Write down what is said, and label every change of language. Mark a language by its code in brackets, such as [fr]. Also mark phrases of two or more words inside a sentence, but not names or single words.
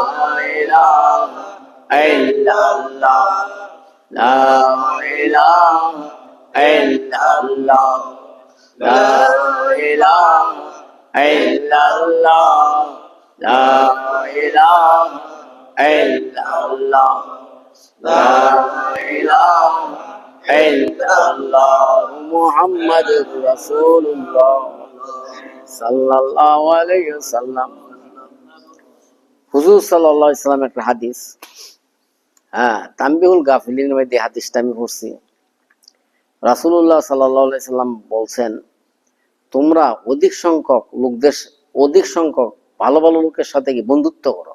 [ar] إله إلا الله، لا إله إلا الله، لا إله إلا الله، لا إله إلا الله، لا إله إلا الله، محمد رسول الله صلى الله عليه وسلم. [bn] হুজুর [ar] صلى الله عليه وسلم [bn] একটা হাদিস, তানবিহুল গাফিলিনের মধ্যে হাদিসটা আমি পড়ছি। রাসূলুল্লাহ [ar] صلى الله عليه وسلم [bn] বলছেন, তোমরা অধিক সংখ্যক ভালো ভালো লোকের সাথে কি বন্ধুত্ব করো।